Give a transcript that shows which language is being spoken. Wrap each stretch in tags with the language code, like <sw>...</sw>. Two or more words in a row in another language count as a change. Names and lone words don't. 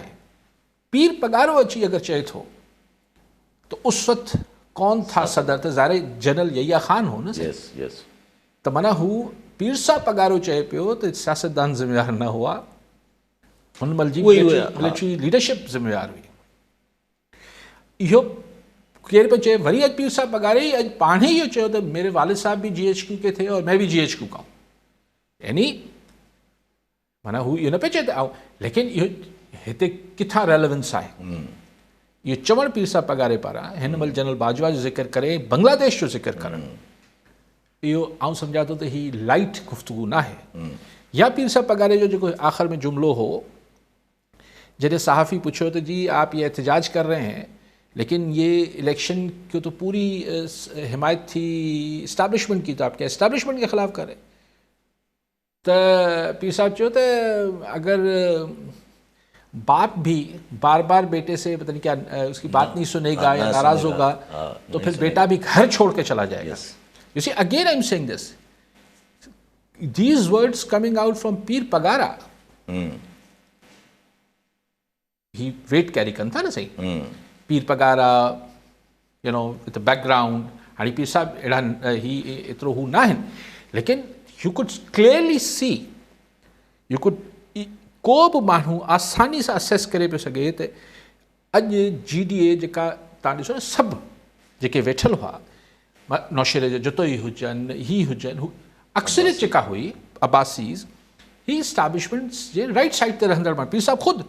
<sd>पीर पगारो अची अगरि चए थो त</sd> <ur>اس وقت کون تھا صدر,</ur> <sd>त ज़ाहिर जनरल यहिया ख़ान हो न।</sd> <en>yes yes.</en> <sd>त माना हू पीर साहब पगारो चए पियो त सियासतदान ज़िम्मेवार न हुआ, हुन महिल जी मिलिट्री लीडरशिप ज़िम्मेवार हुई। इहो केरु पियो चए, वरी अॼु पीर साहब पगारे अॼु पाण ई इहो चयो त</sd> <ur>میرے والد صاحب بھی GHQ کے تھے اور میں بھی GHQ کا ہوں.</ur> <sd>यानी माना हू इहो न पियो चए त आऊं, लेकिन इहो हिते किथां रेलेवेंस आहे इहो चवणु पीर साहब पगारे पारां, हिन महिल जनरल बाजवा जो ज़िक्र करे बांग्लादेश जो ज़िक्र करणु, इहो आऊं सम्झां थो त ही लाइट गुफ़्तगू न आहे। या पीर साहब पगारे जो जेको आख़िर में जुमिलो हो, जॾहिं सहाफ़ी पुछो तो</sd> <ur>جی آپ یہ احتجاج کر رہے ہیں لیکن یہ الیکشن کی تو پوری حمایت تھی اسٹیبلشمنٹ کی، تو آپ کیا اسٹیبلشمنٹ کے خلاف کریں?</ur> <sd>तो पीर साहब चयो तो</sd> <ur>اگر باپ بھی بار بار بیٹے سے پتا نہیں کیا اس کی بات نہیں سنے گا یا ناراض ہوگا تو پھر بیٹا بھی گھر چھوڑ کے چلا جائے گا.</ur> <en>You see, again I'm saying this. These words coming out from Pir Pagara. He weight carry</en> <ur>کرتا نا سہی.</ur> <en>Pir Pagara, you know, with the background.</en> <sd>हाड़ी पीर साहब एड़ा ही इतरो हु ना हैं, लेकिन</sd> <en>you could clearly see, you could</en> <sd>को बि माण्हू आसानी सां असेस करे पियो सघे त अॼु GDA जेका तव्हां ॾिसो न सभु जेके वेठल हुआ, नौशेरे जो जुतोई हुजनि, ही हुजनि, हू अक्सरियत जेका हुई अब्बासीज़, ही इस्टेब्लिशमेंट्स जे</sd> <en>right side</en> <sd>ते रहंदड़ माण्हू, पीर साहब ख़ुदि</sd>